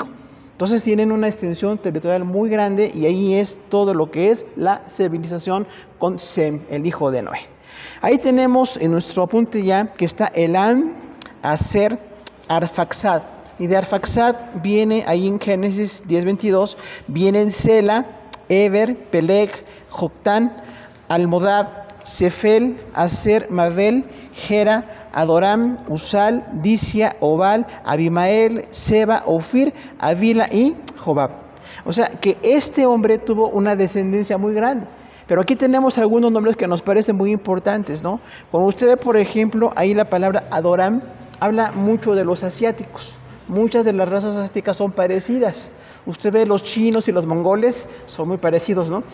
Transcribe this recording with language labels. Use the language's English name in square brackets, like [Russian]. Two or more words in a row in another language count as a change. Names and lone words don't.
[Spanish] Entonces tienen una extensión territorial muy grande y ahí es todo lo que es la civilización con Sem, el hijo de Noé. Ahí tenemos en nuestro apunte ya que está Elam, Aser, Arfaxad. Y de Arfaxad viene ahí en Génesis 10:22, vienen Sela, Eber, Peleg, Joctán, Almodad, Sefel, Aser, Mabel, Gera, Adoram, Usal, Disia, Obal, Abimael, Seba, Ofir, Avila y Jobab. O sea que este hombre tuvo una descendencia muy grande. Pero aquí tenemos algunos nombres que nos parecen muy importantes, ¿no? Como usted ve, por ejemplo, ahí la palabra Adoram habla mucho de los asiáticos. Muchas de las razas asiáticas son parecidas. Usted ve los chinos y los mongoles, son muy parecidos, ¿no?